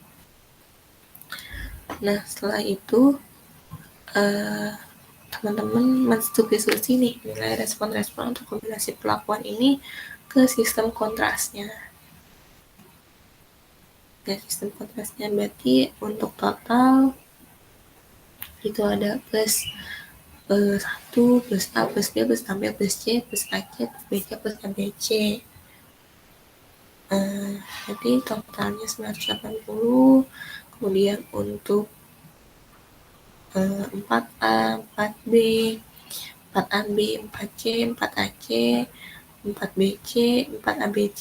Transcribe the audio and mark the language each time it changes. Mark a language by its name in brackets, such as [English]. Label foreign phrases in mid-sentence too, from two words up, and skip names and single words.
[Indonesian] Nah, setelah itu teman-teman mensubstitusi nih nilai respon-respon untuk kombinasi perlakuan ini ke sistem kontrasnya. Dan sistem kontrasnya berarti untuk total itu ada plus 1 plus A plus B plus AB plus C plus AC plus BC plus ABC. Jadi totalnya 980. Kemudian untuk 4A, 4B, 4AB, 4C, 4AC, 4BC, 4ABC.